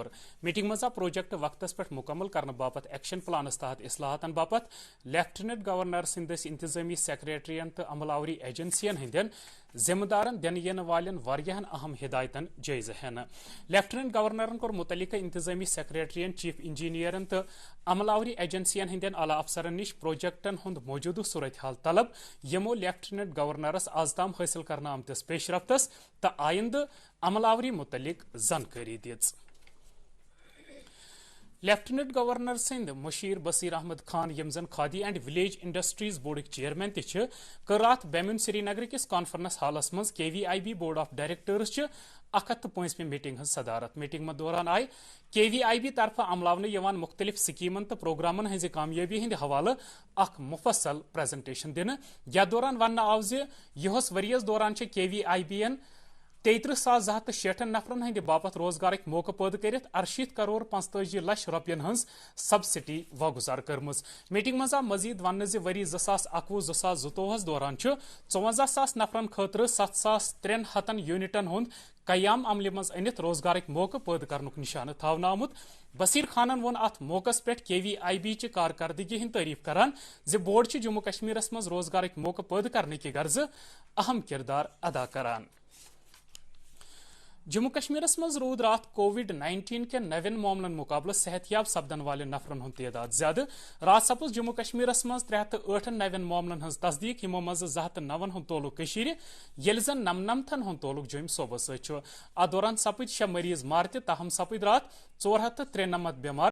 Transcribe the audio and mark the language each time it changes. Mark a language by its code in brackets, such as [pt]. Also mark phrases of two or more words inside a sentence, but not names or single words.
[ks] میٹنگ مز آو پروجیکٹ وقتس پہ مکمل کرنے باپت ایکشن پلانس تحت اصلاحاتن باپت [en] lieutenant governor [ks] سندس انتظامی سیکریٹرین تو عمل آوری ایجنسین ہندین ذمہ دارن دن ین والن واریاہن اہم ہدایتن جائزہ ہینہ۔ [en] lieutenant governor [ks] کور متعلقہ انتظامی سیکریٹرین، [en] chief engineer [ks] تو عمل آوری ایجنسین ہندین اعلی افسرن نش پروجیکٹن ہند موجودہ صورتحال طلب یمو [en] lieutenant governor [ks] آز تام حاصل کرنا آمتس پیش رفتس تو آئندہ عمل آوری متعلق زانکاری دِژ۔ [en] lieutenant governor [ks] سند مشیر بصیر احمد خان یم زن کھادی اینڈ ولیج انڈسٹریز بورڈک چیئرمین تہ کر رات بیمن سری نگر کس کانفرنس ہالس مز کے وی آئی بی [en] board of directors [ks] 105 میٹنگ ہز صدارت۔ میٹنگ دوران آئی کے وی آئی بی طرف عملاونے یوان مختلف سکیمن تو پروگرامن ہز کامیابی ہند حوالہ اخ مفصل پریزنٹیشن دن۔ یتھ دوران ون آو زہس وریس دوران کے وی آئی بی 33,266 نفرن ہند باپت روزگارک موقع پید کرت 68 کروڑ 45 لچھ رۄپین ہز سبسڈی واگزار کرمز۔ میٹنگ مز آو مزید ون وری 2021-2022 دوران 54,000 نفرن خاطر 7,300 یونٹن ہند قیام عمل مز انت روزگارک موقع پید کرنک نشانہ تھاونہ آمت۔ بصیر خانن وون ات موقع پہ کے وی آئی بی چہ کارکردگی ہند تعریف کران بورڈ جموں کشمیرس مز روزگارک موقع پید کرنے کی غرض اہم کردار ادا کران۔ جموں کشمیرس مز رود رات کووڈ-19 کے نوین معاملن مقابلہ صحت یاب سپدن والن نفرن ہند تعداد زیادہ۔ رات سپز جموں کشمیرس مز 308 نوین معاملن ہز تصدیق، یمو مز 209 ہند تعلق کشیر یل زن 99 ہند تعلق جوم صوبہ ست۔ ات دوران سپد 6 مریض مار تہ، تاہم سپد رات 493 بیمار۔